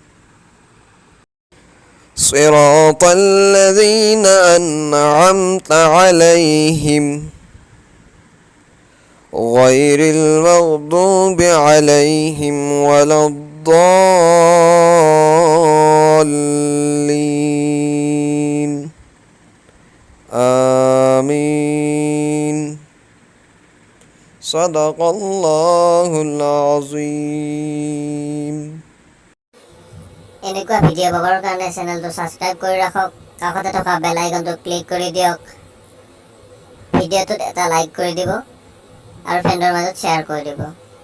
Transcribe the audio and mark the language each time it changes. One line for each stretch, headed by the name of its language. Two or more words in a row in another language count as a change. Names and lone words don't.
Arabic: صراط الذين أنعمت عليهم غير المغضوب عليهم ولا الضالين. آمين. صدق الله العظيم.
Assamese: এনেকুৱা ভিডিঅ' পাবৰ কাৰণে চেনেলটো ছাবস্ক্ৰাইব কৰি ৰাখক, কাষতে থকা বেল আইকনটো ক্লিক কৰি দিয়ক, ভিডিঅ'টোত এটা লাইক কৰি দিব আৰু ফ্ৰেণ্ডৰ মাজত শ্বেয়াৰ কৰি দিব।